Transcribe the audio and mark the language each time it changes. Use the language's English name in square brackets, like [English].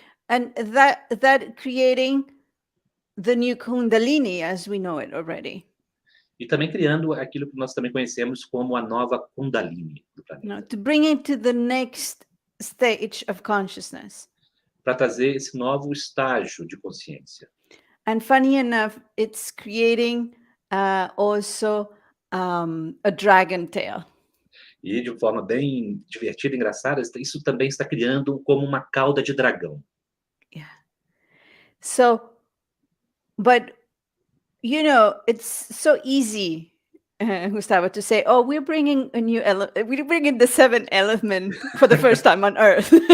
[English] And that creating the new Kundalini as we know it already. [Portuguese] E também criando aquilo que nós também conhecemos como a nova Kundalini do planeta. [English] To bring it to the next stage of consciousness. [Portuguese] Para trazer esse novo estágio de consciência. [English] And funny enough, it's creating also a dragon tail. [Portuguese] E de forma bem divertida, engraçada, isso também está criando como uma cauda de dragão. [English] Yeah. So, but you know, it's so easy Gustavo, to say, "Oh, we're bringing a new we're bringing the seventh element for the first time on Earth."